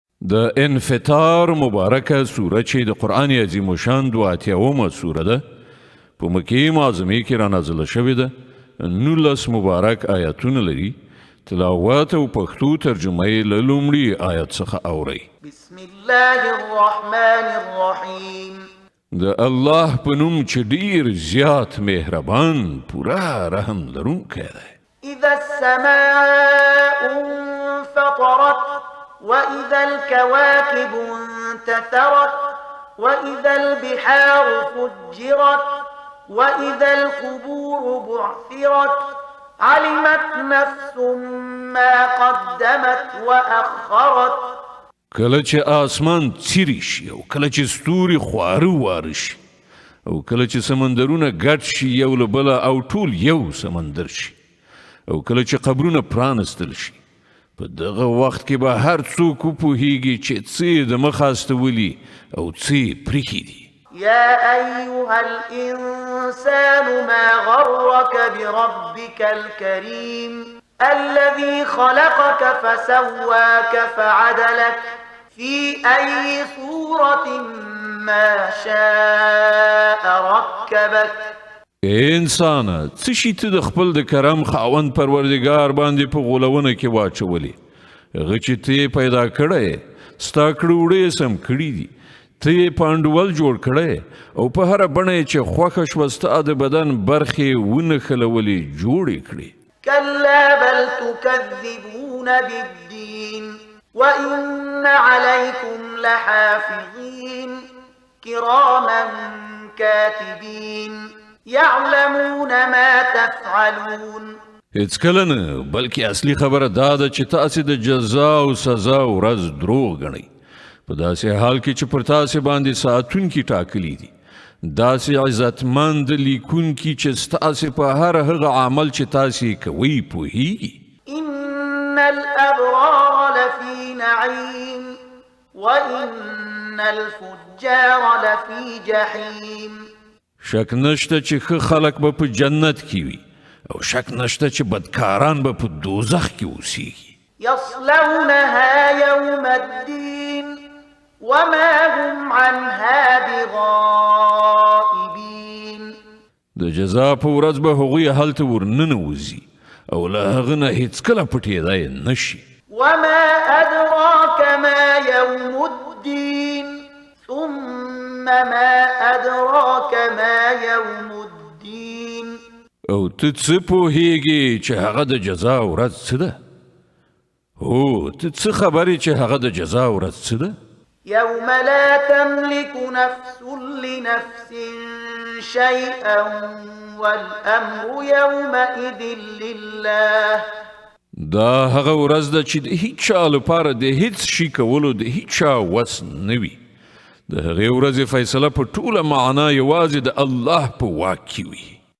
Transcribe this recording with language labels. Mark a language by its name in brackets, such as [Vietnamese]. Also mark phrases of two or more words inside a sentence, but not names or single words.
[Pashto] د انفطار مبارکه سوره چې د قرآن عظیم الشان 82 سوره ده په مکې معظمې کې را نازله شوې ده 19 مبارک آیاتونه لري تلاوت او پښتو ترجمه یې له لومړي آیت څخه اورئ [Arabic] بسم الله الرحمن الرحیم [Pashto] د الله په نوم چې ډیر زیات مهربان پورا رحم لرونکی دی [Arabic] اذا السماء انفطرت وإذا الكواكب انتثرت وإذا البحار فجرت وإذا القبور بعثرت علمت نفس ما قدمت وأخرت [Pashto] کله چې آسمان څیري شي او کله چې ستوري خواره واره شي او کله چې سمندرونه ګډ شي یو له بله او ټول یو سمندر شي او کله چې قبرونه پرانستل شي په دغه وخت کې به هر څوک وپوهیږي چې څه د مخ استولي او څه پریښي دي [Arabic] يا أيها الإنسان ما غرك بربك الكريم الذي خلقك فسواك فعدلك في أي صورة ما شاء ركبك [Pashto] انسان څه شي ته د خپل د کرم خاوند پروردگار باندې په غولونه کې واچولې هغه چې ته پیدا کړی ستا کړوړې سم کړي دي ته پاندول جوړ کړی او په هر بڼه چې خوښه شوه ستا د بدن برخې ونښلولې جوړې کړې [Arabic] كلا بل تكذبون بالدين وإن عليكم لحافظين كراما كاتبين يعلمون ما تفعلون [Pashto] هیڅ کله نه بلکې اصلي خبره دا ده چې تاسې د جزا او سزا ورځ دروغ ګڼئ په داسې حال کې چې پر تاسې باندې ساتونکي ټاکلي دي داسې عزتمند لیکونکي چې ستاسې په هر هغه عمل چې تاسې کوئ پوهیږي [Arabic] إن الأبرار لفي نعيم وإن الفجار لفي جحيم [Pashto] شک نشته چې ښه خلک به په جنت کې وي او شک نشته چې بدکاران به په دوزخ کې اوسیږي [Arabic] يصلونها يوم الدين وما هم عنها بغائبين [Pashto] د جزا په ورځ به هغوی هلته ورننوځي او له هغه نه هیڅکله پټېدای نشي [Arabic] وما أدراك ما يوم الدين ثم ما أدراك ما يوم الدين [Pashto] او ته څه پوهیږي چې هغه د جزا ورځ څه ده هو ته څه خبرې چې هغه د جزا ورځ څه ده [Arabic] يوم لا تملك نفس لنفس شيئا والأمر يومئذ لله [Pashto] دا هغه ورځ ده چې د هیڅ چا لپاره د هیڅ شي کولو د هیڅ چا وس نه وي د هغې ورځې فیصله په ټوله معنا یوازې د الله په واک کې وي